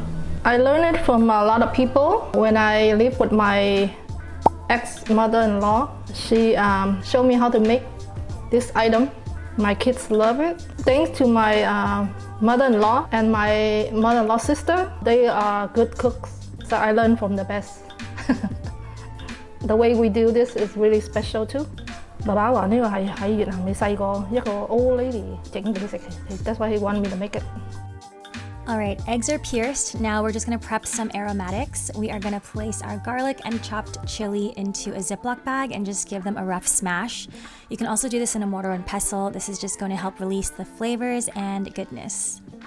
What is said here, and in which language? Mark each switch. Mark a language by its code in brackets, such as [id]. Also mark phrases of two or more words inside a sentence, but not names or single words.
[en] I learned it from a lot of people. When I lived with my ex-mother-in-law, she showed me how to make this item. My kids love it. Thanks to my mother-in-law and my mother-in-law sister. They are good cooks, so I learned from the best. The way we do this is really special too. [yue] 爸爸話呢個係喺越南你細個一個 [en] old lady [yue] 整俾佢食。 [en] That's why he wanted me to make it. Alright, eggs are pierced. Now we're just gonna prep some aromatics. We are gonna place our garlic and chopped chili into a Ziploc bag and just give them a rough smash. You can also do this in a mortar and pestle. This is just going to help release the flavors and goodness.